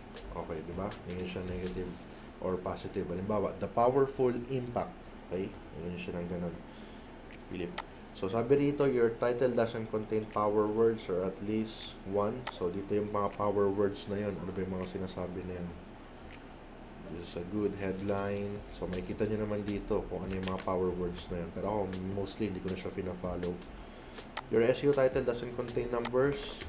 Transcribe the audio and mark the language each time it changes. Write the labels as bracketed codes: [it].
[tl] Okay, di ba? Ngayon siya negative or positive. Halimbawa, [en] the powerful impact. [tl] Okay? Ngayon siya ng ganun. Philip. So, sabi rito, [en] your title doesn't contain power words or at least one. [tl] So, dito yung mga power words na yun. Ano ba yung mga sinasabi na yun? [en] This is a good headline. [tl] So, makikita nyo naman dito kung ano yung mga power words na yun. Pero ako, mostly, hindi ko na siya fina-follow. [en] Your SEO title doesn't contain numbers.